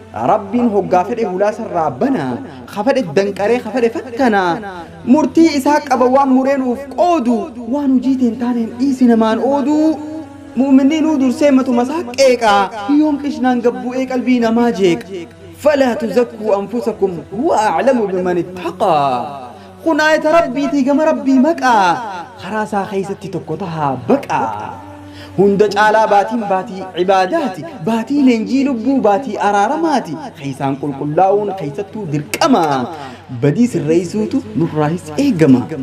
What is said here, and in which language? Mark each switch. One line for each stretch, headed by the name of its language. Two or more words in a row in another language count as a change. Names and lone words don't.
Oromo: Rabbiin hoggaa fedhe hulaa sarraa bana. Ka fedhe danqaree ka fedhe fakkana. Murtii isaa qaba waan muree nuuf qoodu. Waan hujii teen taaneen dhiisi namaan oodu. Mu'minni nuu dursee matuma isaa qeeqa. Yoom qishnaan gabbu'ee qalbii namaa jeeqa.
Arabic: فلا تزكوا أنفسكم هو أعلم بمن اتقى.
Oromo: Kun aayata Rabbiitii gama Rabbii maqaa. Karaa isaa keessatti tokko tahaa baqaa. Hunda caalaa baatiin baatii ibaadaati. Baatii leenjii lubbuu, baatii araaramaati. Keessaan qulqullaa'uun keessattuu dirqama. Badii sirreessuutu nurraahis eegama.